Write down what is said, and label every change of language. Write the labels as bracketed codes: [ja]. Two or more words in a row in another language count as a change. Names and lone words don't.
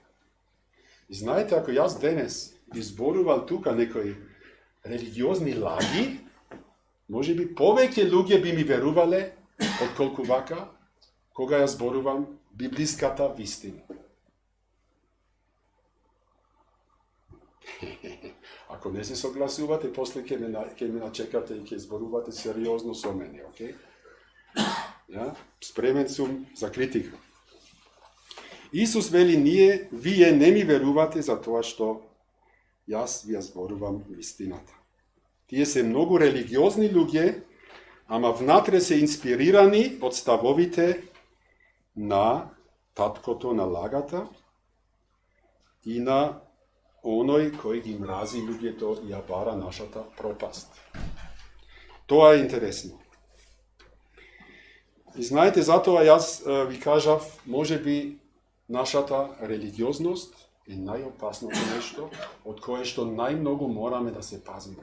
[mk] И знаете, ако јас денес би зборувал тука некои религиозни лаги, може би повеќе луѓе би ми верувале отколку вака, кога ја зборувам библиската вистина. Ако не се согласувате, после ќе ме начекате и ќе зборувате сериозно со мене, окей? Ја? Спремен сом за критику. Исус вели није, ви је не ми верувате за то, што јас ви зборувам истината. Тије се многу религиозни људје, ама внатре се инспирирани од ставовите на таткото на лагата и на оној кој ги мрази луѓето и ја бара нашата пропаст. Тоа е интересно. И знаете, затоа јас ви кажав, може би нашата религиозност е најопасното нешто, од кое што најмногу мораме да се пазиме.